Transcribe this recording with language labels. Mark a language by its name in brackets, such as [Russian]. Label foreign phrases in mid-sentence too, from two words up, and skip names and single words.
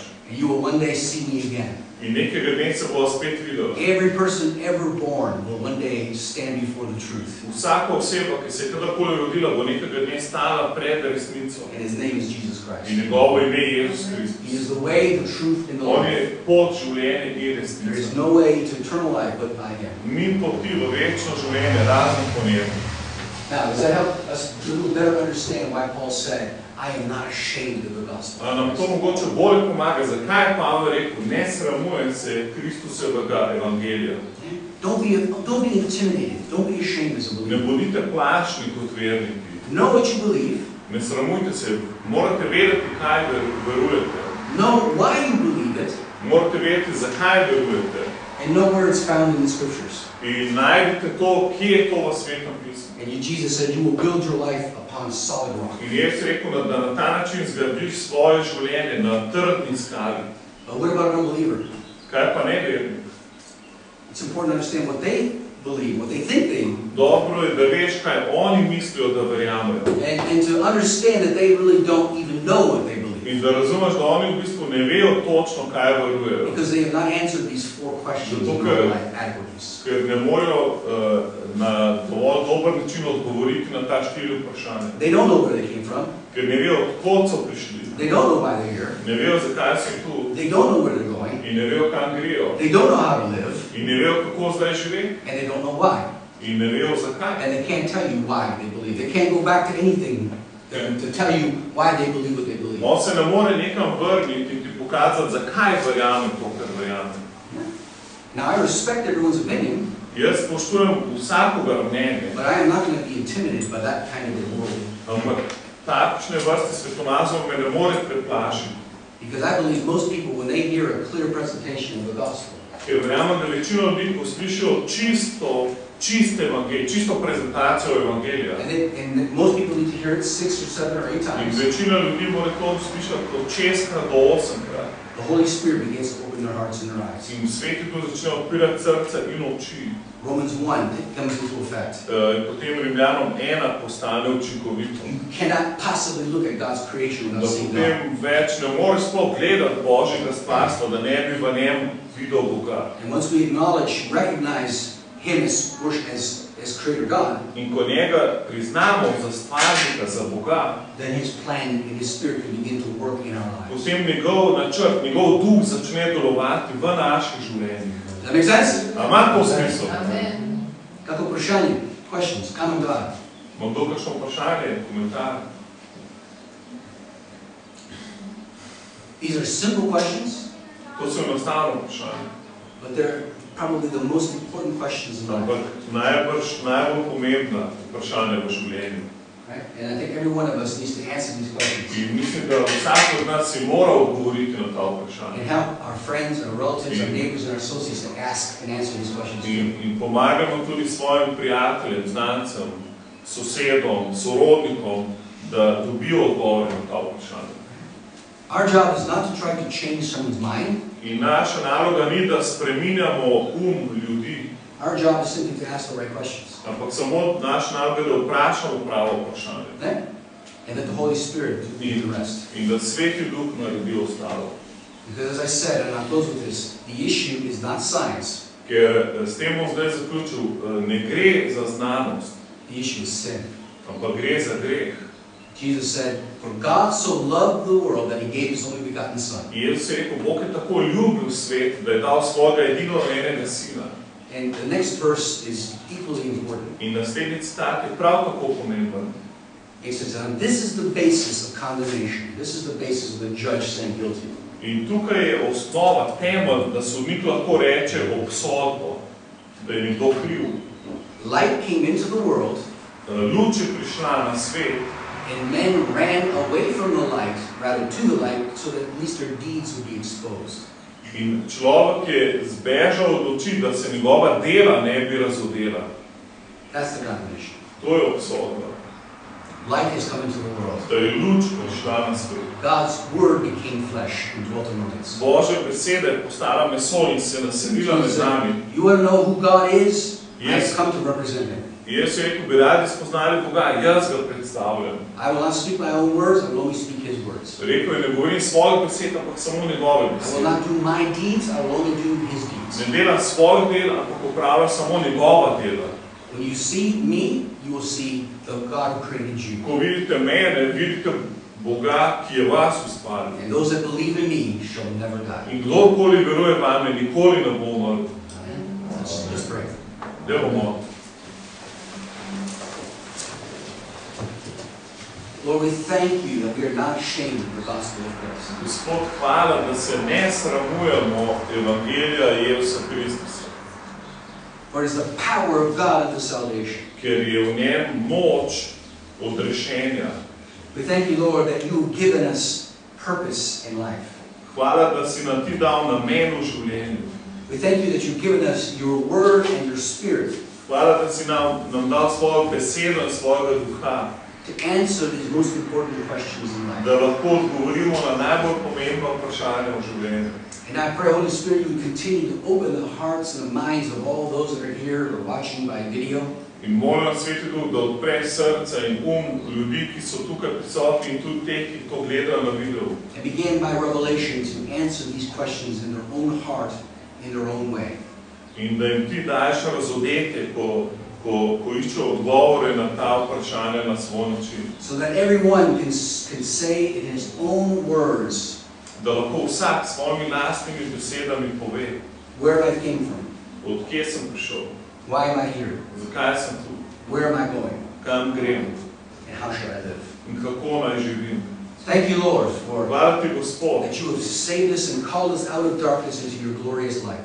[English] And you will one day see me again. [Slovenian] In nekega dne se bo spet videl. [English] Every person ever born will one day stand before the truth. [Slovenian] Vsaka oseba, ki se je kadarkoli rodila, bo nekega dne stala pred resnico. [English] And his name is Jesus Christ. [Slovenian] In njegovo ime je Jezus Kristus. [English] He is the way, the truth, and the [Slovenian] On [English] life. [Slovenian] je pot življenja in [English] There is [Slovenian] resnica. [English] no way to eternal life but by him. [Slovenian] Ni poti v večno življenje, razen po njemu. [English] Now, does that help us a little better understand why Paul said, I am not ashamed of the gospel. [Slovenian] Nam to mogoče bolj pomaga, zakaj je Pavel rekel, ne sramujem se Kristusevega evangelija. [English] Don't be intimidated. Don't be ashamed as a believer. [Slovenian] Ne bodite plašni kot verniki. [English] Know what you believe. [Slovenian] Ne sramujte se, morate vedeti, kaj verujete. [English] Know why you believe it. [Slovenian] Morate vedeti, zakaj verujete. [English] And know where it's found in the scriptures. [Slovenian] In najdite to, kje je to v Svetem pismu. [English] And Jesus said, you will build your life upon solid rock. [Slovenian] In Jezus rekel, da na ta način zgradiš svoje življenje na trdni skali. [English] But what about an unbeliever? [Slovenian] Kaj pa nevernik? [English] It's important to understand what they believe, what they think they believe. [Slovenian] Dobro je, da veš, kaj oni mislijo, da verjamejo. [English] And to understand that they really don't even know what they believe. [Slovenian] In da razumeš, da oni v bistvu ne vejo točno, kaj verujejo. [English] Because they have not answered these 4 questions in their life adequately. [Slovenian] Ker ne morejo na dovolj dober način odgovoriti na ta 4 vprašanja. [English] They don't know where they came from. [Slovenian] Ker ne vejo, odkod so prišli. [English] They don't know why they're here. [Slovenian] Ne vejo, zakaj so tu. [English] They don't know where they're going. [Slovenian] In ne vejo, kam grejo. [English] They don't know how to live. [Slovenian] In ne vejo, kako zdaj živeti. [English] And they don't know why. [Slovenian] In ne vejo, zakaj. [English] And they can't tell you why they believe. They can't go back to anything to tell you why they believe what they believe. [Slovenian] On se ne more nekam vrniti in ti pokazati, zakaj verjamem to, kar verjamem. [English] Now, I respect everyone's opinion. [Slovenian] Jaz spoštujem vsakogar mnenje. [English] But I am not going to be intimidated by that kind of a world. [Slovenian] Ampak takšne vrste svetonazorov me ne more preplašiti. [English] Because I believe most people, when they hear a clear presentation of the gospel, [Slovenian] Ker verjamem, da večina ljudi, ko slišijo čiste evangelije, čisto prezentacijo evangelija. [English] and most people need to hear it 6 or 7 or 8 [Slovenian] In [English] times. [Slovenian] večina ljudi mora to slišati od 6 do 8-krat. [English] The Holy Spirit begins to open their hearts and their eyes. [Slovenian] In Sveti tu začne odpirati srce in oči. [English] Romans 1 comes into effect. [Slovenian] Potem Rimljanom 1 postane učinkovito. [English] You cannot possibly look at God's creation [Slovenian] Da [English] without seeing God. [Slovenian] potem več ne moreš sploh gledati Božjega stvarstva, da ne bi v njem videl Boga. [English] And once we acknowledge, recognize Him as Creator God, [Slovenian] In ko njega priznamo za stvarnika, za Boga, [English] then His plan and His Spirit can begin to work in our lives. [Slovenian] potem njegov načrt, njegov duh začne delovati v naših življenjih. [English] Does that make sense? [Slovenian] A ima to smisel? [English] Amen. [Slovenian] Kako vprašanje? [English] Questions? Come God. [Slovenian] Imam to kakšno vprašanje, komentar? [English] These are simple questions, [Slovenian] To so enostavno vprašanje. [English] but they're probably the most important questions in [Slovenian] Ampak [English] life. [Slovenian] najbolj pomembna vprašanja v življenju. [English] Right? And I think every one of us needs to answer these questions. [Slovenian] In mislim, da vsak od nas si mora odgovoriti na ta vprašanja. [English] And help our friends, our relatives, our neighbors, and our associates to ask and answer these questions. [Slovenian] In pomagamo tudi svojim prijateljem, znancem, sosedom, sorodnikom, da dobijo odgovore na ta vprašanja. [English] Our job is not to try to change someone's mind. [Slovenian] In naša naloga ni, da spreminjamo ljudi, [English] Our job is simply to ask the right questions. [Slovenian] ampak samo naša naloga je, da vprašamo pravo vprašanje. [English] Right? And that the Holy Spirit do the rest. [Slovenian] In da Sveti Duh naredi ostalo. [English] Because as I said, and I'll close with this, the issue is not science. [Slovenian] Ker s tem bom zdaj zaključil, ne gre za znanost, [English] The issue is sin. [Slovenian] ampak gre za greh. [English] Jesus said, for God so loved the world that He gave His only begotten Son. [Slovenian] In Jezus je rekel, Bog je tako ljubil svet, da je dal svojega edinorojenega sina. [English] And the next verse is equally important. [Slovenian] In naslednji citat je prav tako pomemben. [English] He says, and this is the basis of condemnation. This is the basis of the judge saying guilty. [Slovenian] In tukaj je osnova, temelj, da sodnik lahko reče obsodbo, da je nekdo kriv. [English] Light came into the world, [Slovenian] Luč je prišla na svet [English] and men ran away from the light, rather to the light, so that at least their deeds would be exposed. [Slovenian] in človek je zbežal od oči, da se njegova dela ne bi razodela. [English] That's the condemnation. [Slovenian] To je obsodba. [English] Light has come into the world. [Slovenian] Da je luč prišla na svet. [English] God's word became flesh and dwelt among us. [Slovenian] Božja beseda je postala meso in se naselila med nami. [English] You want to know who God is? Yes. I've come to represent Him. [Slovenian] Jezus je rekel, bi radi spoznali Boga, jaz ga predstavljam. [English] I will not speak my own words, I will only speak His words. [Slovenian] Rekel je, ne govorim svojih besed, ampak samo njegove [English] I will [Slovenian] besede. [English] not do my deeds, I will only do His deeds. [Slovenian] Ne delam svojih del, ampak opravljam samo njegova dela. [English] When you see me, you will see the God who created you. [Slovenian] Ko vidite mene, vidite Boga, ki je vas ustvaril. [English] And those that believe in me shall never die. [Slovenian] In kdorkoli veruje vame, nikoli ne bo umrl. [English] Amen. Let's pray. [Slovenian] Dajmo. [English] Lord, we thank you that we are not ashamed of the gospel of Christ. [Slovenian] Gospod, hvala, da se ne sramujemo Evangelija Jezusa Kristusa. [English] For it is the power of God unto salvation. [Slovenian] Ker je v njem moč odrešenja. [English] We thank you, Lord, that you have given us purpose in life. [Slovenian] Hvala, da si nam ti dal namen v življenju. [English] We thank you that you've given us your word and your spirit. [Slovenian] Hvala, da si nam dal svojo besedo in svojega duha. [English] To answer these most important questions in life. [Slovenian] Da lahko odgovorimo na najbolj pomembno vprašanje v življenju. [English] And I pray, Holy Spirit, you would continue to open the hearts and the minds of all those that are here or watching by video. [Slovenian] In molim Sveti Duh, da odpre srce in ljudi, ki so tukaj prisotni in tudi teh, ki to gledajo na videu. [English] And begin by revelation to answer these questions in their own heart, in their own way. [Slovenian] In da jim ti daješ razodete, ko iščejo odgovore na ta vprašanja na svoj način. [English] So that everyone can say in his own words, [Slovenian] Da lahko vsak s svojimi lastnimi besedami pove, [English] where I came from, [Slovenian] od kje sem prišel, [English] why am I here, [Slovenian] zakaj sem tu, [English] where am I going, [Slovenian] kam grem [English] and how should I live. [Slovenian] in kako naj živim. [English] Thank you, Lord, for [Slovenian] Hvala ti, Gospod, [English] that you have saved us and called us out of darkness into your glorious light.